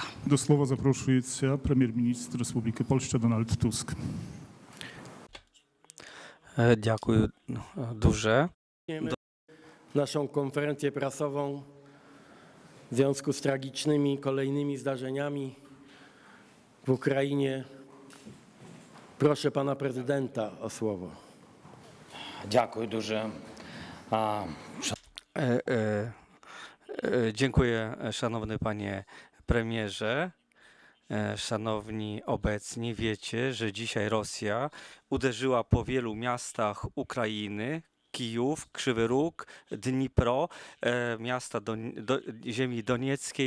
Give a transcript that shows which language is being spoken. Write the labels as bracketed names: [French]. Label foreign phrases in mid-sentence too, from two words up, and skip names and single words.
[Ukrainian] До слова запрошується прем'єр-міністр Республіки Польща Дональд Туск. Дякую дуже. [Polish] Naszą konferencję prasową w związku z tragicznymi kolejnymi zdarzeniami w Ukrainie. Proszę pana prezydenta o słowo. [Ukrainian] Дякую дуже. [Polish] Dziękuję, szanowny panie premierze. Szanowni obecni, wiecie, że dzisiaj Rosja uderzyła po wielu miastach Ukrainy. Kijów, Krzywy Róg, Dnipro, miasta ziemi donieckiej.